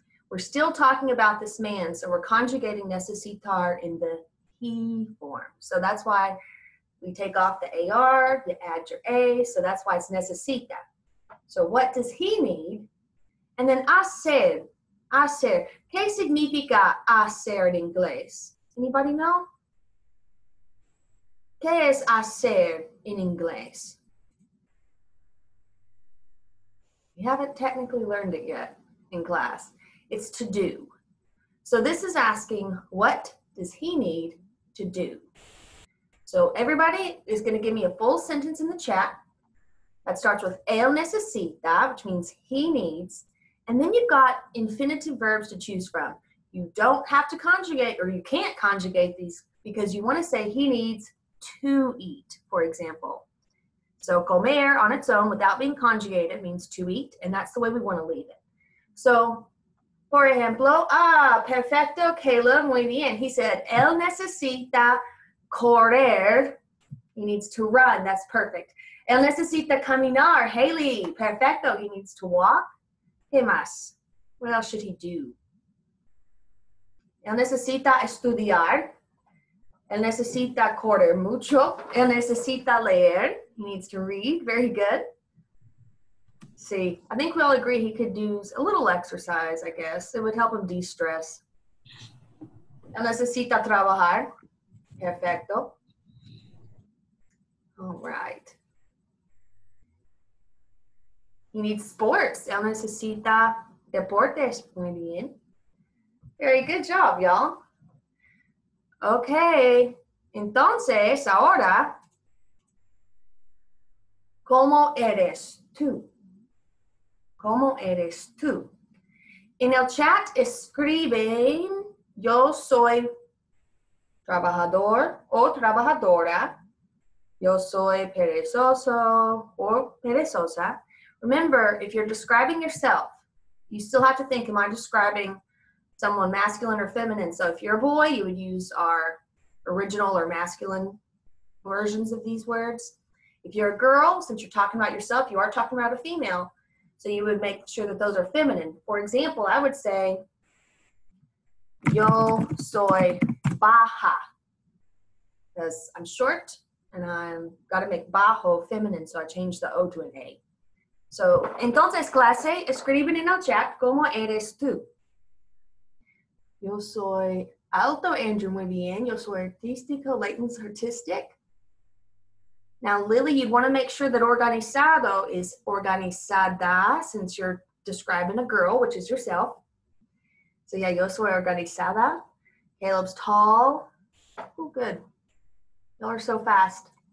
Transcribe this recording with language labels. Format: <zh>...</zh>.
<en>We're still talking about this man, so we're conjugating necesitar in the he form. So that's why We take off the AR, you add your A, so that's why it's necesita. So what does he need? And then hacer. Hacer.</en> <es>¿Qué significa hacer en inglés?</es> <en>Anybody know?</en> <es>¿Qué es hacer en inglés?</es> <en>You haven't technically learned it yet in class. It's to do. So this is asking, what does he need to do? So everybody is going to give me a full sentence in the chat that starts with</en> <es>él necesita,</es> <en>which means he needs. And then you've got infinitive verbs to choose from. You don't have to conjugate, or you can't conjugate these because you want to say he needs to eat, for example. So comer on its own without being conjugated means to eat, and that's the way we want to leave it.</en> <es>So, por ejemplo, perfecto, Caleb, muy bien.</es> <en>He said,</en> <es>él necesita correr.</es> <en>He needs to run. That's perfect.</en> <es>Él necesita caminar.</es> <en>Haley, perfecto. He needs to walk.</en> <es>¿Qué más?</es> <en>What else should he do?</en> <es>Él necesita estudiar. Él necesita correr mucho. Él necesita leer.</es> <en>He needs to read. Very good. See, I think we all agree he could do a little exercise, I guess. It would help him de-stress.</en> <es>Él necesita trabajar. Perfecto.</es> <en>All right. He needs sports.</en> <es>Él necesita deportes. Muy bien.</es> <en>Very good job, y'all. Okay.</en> <es>Entonces, ahora, ¿cómo eres tú? ¿Cómo eres tú? En el chat escriben, yo soy trabajador o trabajadora. Yo soy perezoso or perezosa.</es> <en>Remember, if you're describing yourself, you still have to think, am I describing someone masculine or feminine? So if you're a boy, you would use our original or masculine versions of these words. If you're a girl, since you're talking about yourself, you are talking about a female. So you would make sure that those are feminine. For example, I would say,</en> <es>yo soy baja,</es> <en>because I'm short and I've got to make bajo feminine, so I changed the O to an A.</en> <es>So, entonces, clase, escriben en el chat, ¿cómo eres tú? Yo soy alto, Andrew, muy bien. Yo soy artístico,</es> <en>Leighton's artistic. Now, Lily, you'd want to make sure that organizado is organizada, since you're describing a girl, which is yourself. So yeah,</en> <es>yo soy organizada.</es> <en>Caleb's tall. Oh, good. Y'all are so fast.</en>